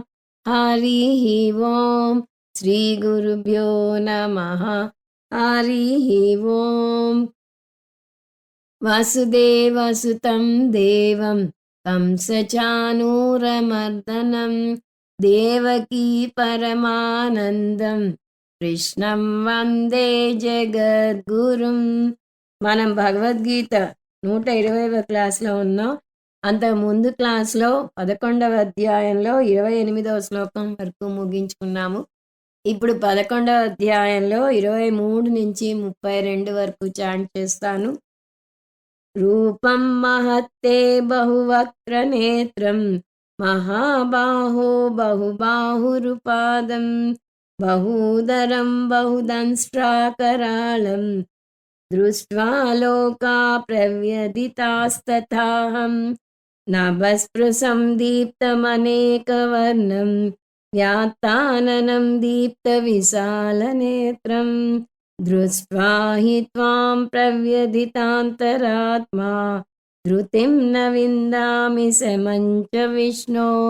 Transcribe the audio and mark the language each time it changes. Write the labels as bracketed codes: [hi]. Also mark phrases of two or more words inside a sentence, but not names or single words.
[sa] हरिः ओम् श्रीगुरुभ्यो नमः। हरिः ओम्। वसुदेवसुतं देवं कंसचानूरमर्दनं देवकी పరమానందం కృష్ణం వందే జగద్గురుం. [te] మనం భగవద్గీత 120వ క్లాస్లో ఉన్నాం. అంతకుముందు క్లాస్లో 11వ అధ్యాయంలో 28వ శ్లోకం వరకు ముగించుకున్నాము. ఇప్పుడు 11వ అధ్యాయంలో 23 నుంచి 32 వరకు చాంట్ చేస్తాను. [sa] రూపం మహత్తే బహువక్త్రనేత్రం महाबाहो बहुबाहुरुपादं बहूदरं बहुदंष्ट्राकराळं दृष्ट्वा लोका प्रव्यथितास्तथाहं नभस्पृशं दीप्तमनेकवर्णं व्यात्ताननं दीप्तविशालनेत्रं दृष्ट्वा हि त्वां प्रव्यथितान्तरात्मा धृतिं न विन्दामि समञ्च विष्णो